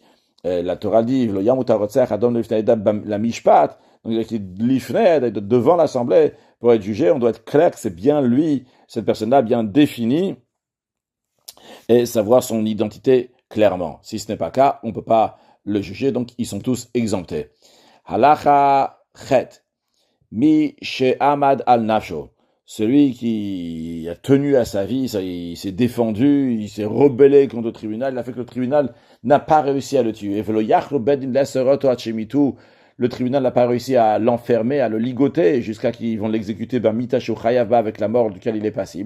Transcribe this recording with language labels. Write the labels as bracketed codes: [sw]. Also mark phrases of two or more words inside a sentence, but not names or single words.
[fr] La Torah dit, la mishpat, donc il est devant l'assemblée pour être jugé, on doit être clair que c'est bien lui, cette personne-là bien définie, et savoir son identité clairement. Si ce n'est pas le cas, on ne peut pas le juger, donc ils sont tous exemptés. [he] הלכה חית, מי שעמד על נפשו, [fr] celui qui a tenu à sa vie, il s'est défendu, il s'est rebellé contre le tribunal, il a fait que le tribunal n'a pas réussi à le tuer. Le tribunal n'a pas réussi à l'enfermer, à le ligoter, jusqu'à qu'ils vont l'exécuter avec la mort duquel il est passible.